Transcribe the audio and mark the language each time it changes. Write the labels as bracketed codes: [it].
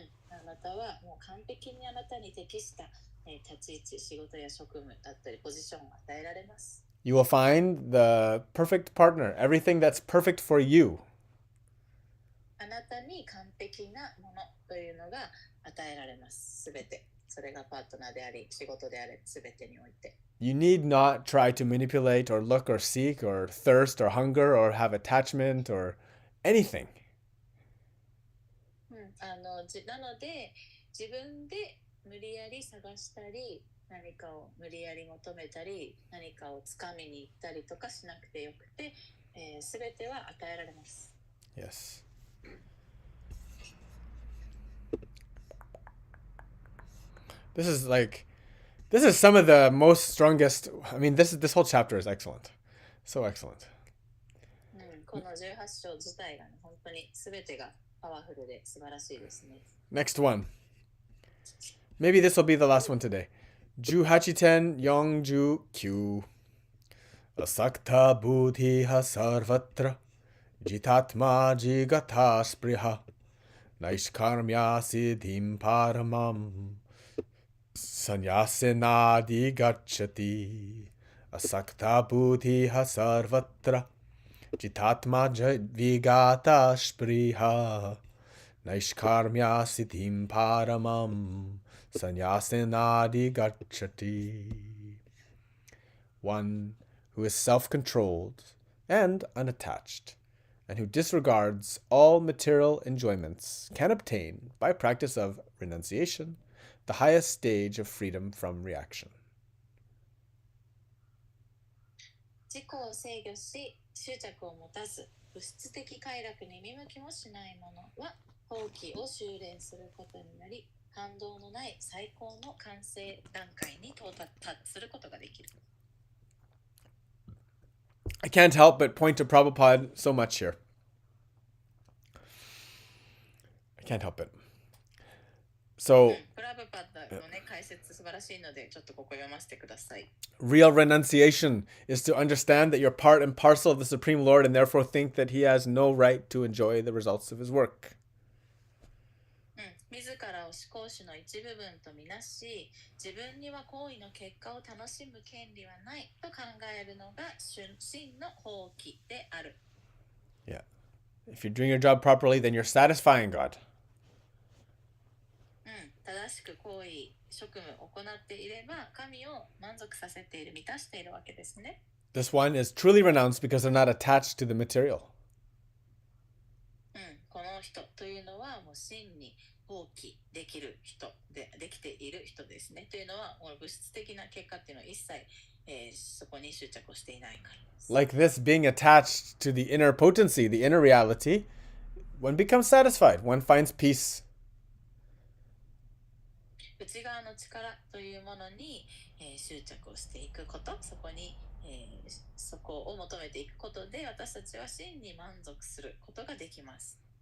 [ja] あなたはもう完璧にあなたに適した、立ち位置、仕事や職務だったりポジションを与えられます。 [en] You will find the perfect partner, everything that's perfect for you. [ja] あなたに完璧なものというのが与えられます。すべて。それがパートナーであり、仕事であれ、すべてにおいて。 [en] You need not try to manipulate or look or seek or thirst or hunger or have attachment or anything. [ja] なので、自分で無理やり探したり、何かを無理やり求めたり、何かをつかみに行ったりとかしなくてよくて、すべては与えられます。 [en] Yes. This is some of the most strongest. I mean, this whole chapter is excellent, so excellent. [ja] この18章自体が、ね、本当にすべてがパワフルで素晴らしいですね。 [en] Next one. Maybe this will be the last one today. [sa] Juhachiten Yongju Q. Asakta buddhiha sarvatra. Jitatma jigata spriha. Naishkarmya siddhim paramam. Sanyasinadi gacchati. Asakta buddhiha sarvatra. Jitatma vigata spriha. Naishkarmya siddhim paramam. Sanyasinadi gacchati. [en] One who is self-controlled and unattached, and who disregards all material enjoyments, can obtain, by practice of renunciation, the highest stage of freedom from reaction. [ja] 自己を制御し、執着を持たず、物質的快楽に見向きもしないものは、放棄を修練することになり、反動のない最高の完成段階に到達することができる。 [en] I can't help but point to Prabhupada so much here. I can't help it. So, [ja] プラブパッダのね、解説素晴らしいので、ちょっとここ読ませてください。 [en] real renunciation is to understand that you're part and parcel of the Supreme Lord and therefore think that he has no right to enjoy the results of his work. [ja] 自らを思考主の一部分とみなし、自分には行為の結果を楽しむ権利はないと考えるのが真の放棄である。 [en] Yeah. If you're doing your job properly, then you're satisfying God. [ja] 正しく行為、職務を行っていれば、神を満足させている、満たしているわけですね。 [en] This one is truly renounced because they're not attached to the material. [ja] この人というのはもう真に放棄できる人で、できている人ですね。というのは、物質的な結果っていうのは一切、そこに執着をしていないからです。 [en] Like this, being attached to the inner potency, the inner reality, one becomes satisfied. One finds peace. [ja] 内側の力というものに、執着をしていくこと、そこに、そこを求めていくことで、私たちは真に満足することができます。